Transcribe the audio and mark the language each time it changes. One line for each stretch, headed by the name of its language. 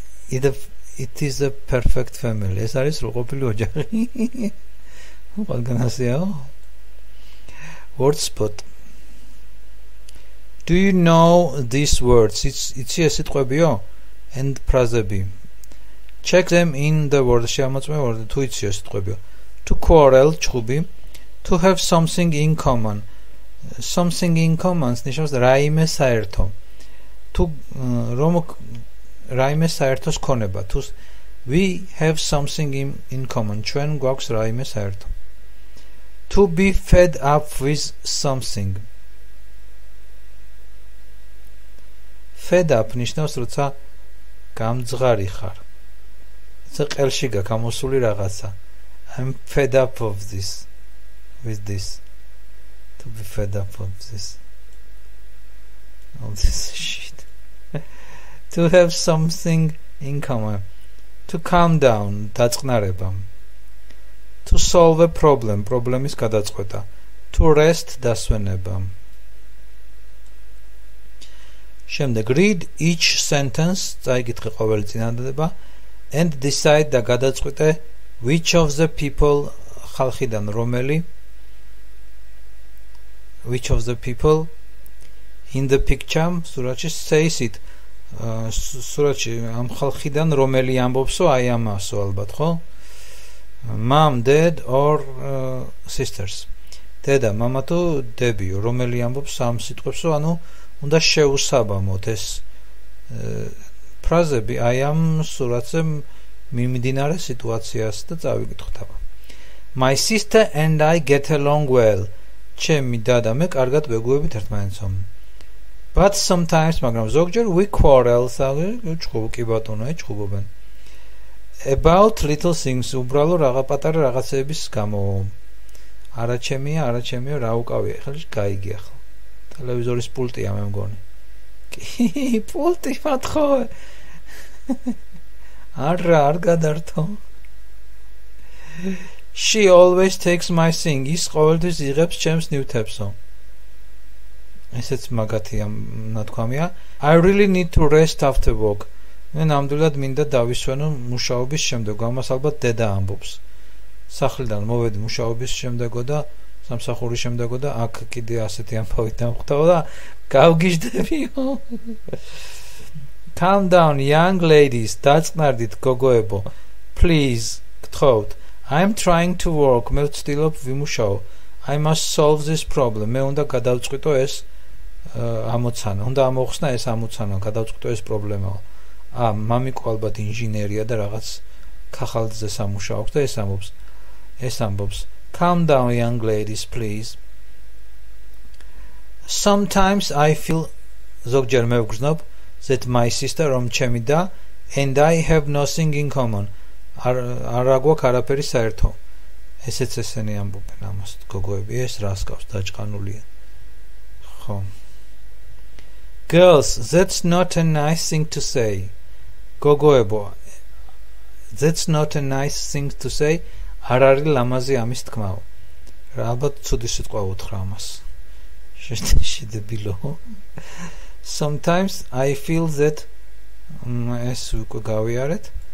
English: It is a perfect family.
Georgian: ეს არის სრულყოფილი ოჯახი. ყველგანასეა.
English: Word spot. Do you know these words?
Georgian: Იცი ეს სიტყვებიო?
English: And ფრაზები. Check them in the word. შეამოწმე word.
Georgian: თუ იცი ეს სიტყვებიო.
English: To quarrel,
Georgian: ჩხუბი.
English: To have something in common. Something in common
Georgian: ნიშნავს რაიმე საერთო. თუ რომ რაიმე საერთოს ქონება.
English: თუ we have something in common.
Georgian: ჩვენ გვაქვს რაიმე საერთო.
English: To be fed up with something. Fed up
Georgian: ნიშნავს როცა გამძღარი ხარ. როცა ყელში გამოსული რაღაცა.
English: I'm fed up of this. With this. To be fed up of this all this shit To have something in common To to calm down,
Georgian: დაწყნარება.
English: To solve a problem,
Georgian: პრობლემის გადაწყვეტა.
English: To rest,
Georgian: დასვენება. შემდეგ,
English: read each sentence,
Georgian: წაიკითხე ყოველი წინადადება,
English: and decide
Georgian: და გადაწყვეტე
English: which of the people,
Georgian: ხალხიდან რომელი,
English: which of the people in the picture,
Georgian: სურათში
English: says it,
Georgian: სურათში ამ ხალხიდან რომელი ამბობსო, აი ამასო ალბათ, ხო?
English: Mom, dad or sisters.
Georgian: დედა, მამა თუ დებიო, რომელი ამბობს ამ სიტყვებსო, ანუ უნდა შეუსაბამოთ ეს ფრაზები აი ამ სურათზე მიმდინარე სიტუაციას და წავიკითხოთ აბა.
English: My sister and I get along well.
Georgian: ჩემი და და მე კარგად ვეგუებით ერთმანეთს.
English: But sometimes,
Georgian: მაგრამ ზოგჯერ
English: we quarrel,
Georgian: ჭუბობ კი ბატონო, ჭუბობენ.
English: About little things,
Georgian: უბრალო რაღა პატარა რაღაცების გამო. არა ჩემია, რა უკავია, ხელი გაიგი ახლა. ტელევიზორის პულტია მე მგონი. კი, პულტი მათხოვე. არ გადართო.
English: She always takes my thing.
Georgian: ის ყოველთვის იღებს ჩემს ნივთებსო. ესეც მაგათია ნათქვამია.
English: I really need to rest after work.
Georgian: მე ნამდვილად მინდა დავისვენო მუშაობის შემდეგ. ამას ალბათ დედა ამბობს. სახლიდან მოვედი მუშაობის შემდეგო და სამსახურის შემდეგო და აქ კიდე ასეთი ამბავი დამხვდაო და გავგიჟდებიო.
English: Calm down, young ladies,
Georgian: დაწყნარდით გოგოებო.
English: Please,
Georgian: გთხოვთ.
English: I'm trying to work.
Georgian: მე ვცდილობ ვიმუშაო.
English: I must solve this problem.
Georgian: მე უნდა გადავწყვიტო ეს ამოცანა. უნდა ამოხსნა ეს ამოცანა, გადავწყვიტო ეს პრობლემაა. მამიკო ალბათ ინჟინერია და რაღაც ქაღალდზე სამუშაობს და ეს ამბობს.
English: Calm down, young ladies, please. Sometimes I feel
Georgian: ზოგჯერ მე ვგრძნობ
English: that my sister
Georgian: რომ ჩემი და
English: and I have nothing in common.
Georgian: არ აგვაქვს არაფერი საერთო. ესეც ესენი ამბობენ ამას გოგოები, ეს რას გავს დაჭყანულია. ხო.
English: Girls, that's not a nice thing to say.
Georgian: გოგოებო,
English: that's not a nice thing to say.
Georgian: არ არის ლამაზი ამის თქმაო. რა ალბათ ცუდი სიტყვა უთხრა ამას. შედებილო.
English: Sometimes I feel that
Georgian: ეს უკვე გავიარეთ.